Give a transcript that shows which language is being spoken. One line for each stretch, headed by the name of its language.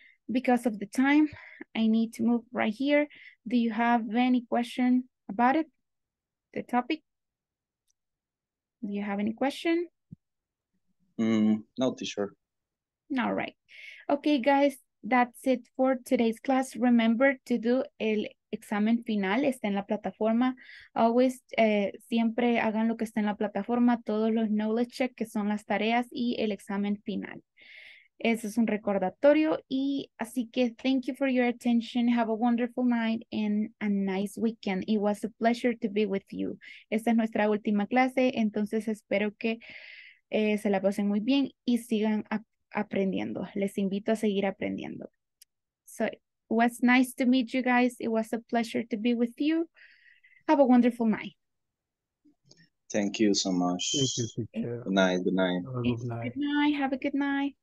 English: Because of the time, I need to move right here. Do you have any question about it? The topic? Do you have any question? No, teacher. All right. Okay, guys, that's it for today's class. Remember to do
Spanish: el examen final. Está en la plataforma.
English: Always,
Spanish: siempre hagan lo que está en la plataforma. Todos los knowledge check, que son las tareas, y el examen final. Ese es un recordatorio. Y así que
English: thank you for your attention. Have a wonderful night and a nice weekend. It was a pleasure to be with you.
Spanish: Esta es nuestra última clase, entonces espero que se la pasen muy bien y sigan aprendiendo. Les invito a seguir aprendiendo.
English: So it was nice to meet you guys. It was a pleasure to be with you. Have a wonderful night. Thank you so much. Thank you, teacher. Good night. Good night. Have a good night. Good night. Have a good night.